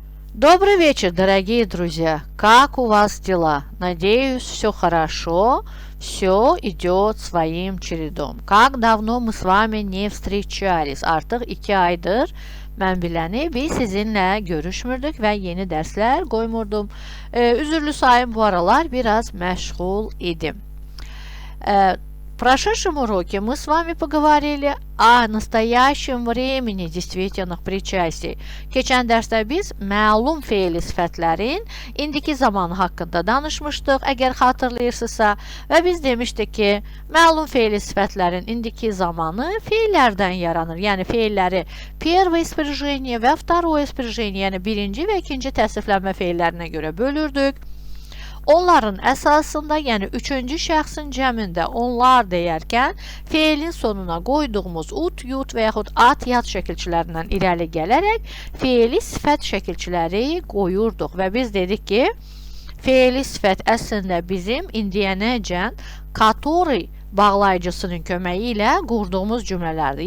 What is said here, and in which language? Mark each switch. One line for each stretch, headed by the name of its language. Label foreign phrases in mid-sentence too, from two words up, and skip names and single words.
Russian: Добрый вечер, дорогие друзья! Как у вас дела? Надеюсь, все хорошо, все идет своим чередом. Как давно мы с вами не встречались?
Azerbaijani: Artıq 2 aydır mən biləni biz sizinlə görüşmürdük və yeni dərslər qoymurdum. Üzürlü sayın bu aralar biraz məşğul idim.
Russian: В прошедшем уроке мы с вами поговорили о naстоящем времени действительных причастий.
Azerbaijani: Keçən dərsdə biz məlum fe'li sifətlərin indiki zamanı haqqında danışmışdıq, əgər xatırlayırsınızsa, və biz demişdik ki, məlum fe'li sifətlərin indiki zamanı fe'llərdən yaranır. Yəni fe'lləri
Russian: первое спряжение
Azerbaijani: və
Russian: второе спряжение,
Azerbaijani: yəni birinci və ikinci təsriflənmə fe'llərinə görə bölürdük. Onların əsasında, yəni üçüncü şəxsin cəmində onlar deyərkən feilin sonuna qoyduğumuz ut, yut və yaxud at, yat şəkilçilərindən irəli gələrək feili sifət şəkilçiləri qoyurduq və biz dedik ki, feili sifət əslində bizim indiyənəcən который bağlayıcısının köməyi ilə qurduğumuz cümlələrdir.